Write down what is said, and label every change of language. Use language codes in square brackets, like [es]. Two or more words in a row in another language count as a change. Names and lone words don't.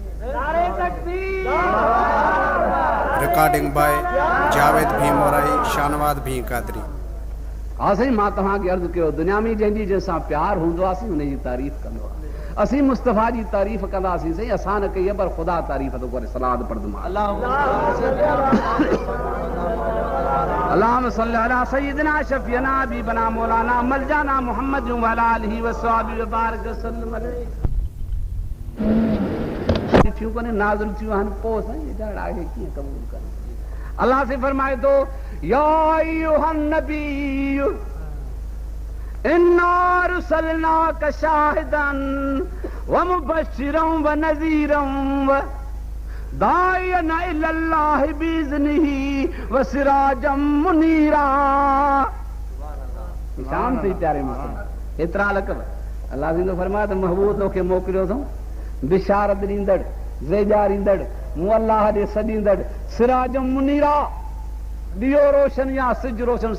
[en] Recording by जावेद भी मोराई, शानवाद भी कादरी। [sd] हा साईं, मां तव्हांखे अर्ज़ु कयो, दुनिया में जंहिंजी जंहिंसां प्यार हूंदो आहे हुनजी तारीफ़ कंदो आहे। असीं मुस्तफ़ा जी तारीफ़ कंदासीं साईं, असां न कई पर ख़ुदा तारीफ़ थो करे। सलाद पढ़ंदुमि [ar] اللهم صل على سيدنا شفيعنا حبيبنا مولانا ملجانا محمد و على آله و صحبه و بارك وسلم عليه. [sd] थियूं कोन्हे नाज़िल थियूं आहिनि पोइ साईं, एॾा आहे कीअं क़बूल कनि। अल्लाह से फरमाए थो, [ar] يا أيها النبي إنا أرسلناك شاهدا و مبشرا و نذيرا و داعيا إلى الله بإذنه و سراجا منيرا. [sd] शाम थी प्यारे मुस्लिम, एतिरा लकब अल्लाह से फरमाए त महबूब तोखे मोकिलियो अथऊं बिशारत ॾींदड़, ज़ेजा ॾींदड़, मूं अल्लाह ॾे सॾींदड़, [ar] سراج منيرا, [sd] ॾियो रोशन या सिज रोशन।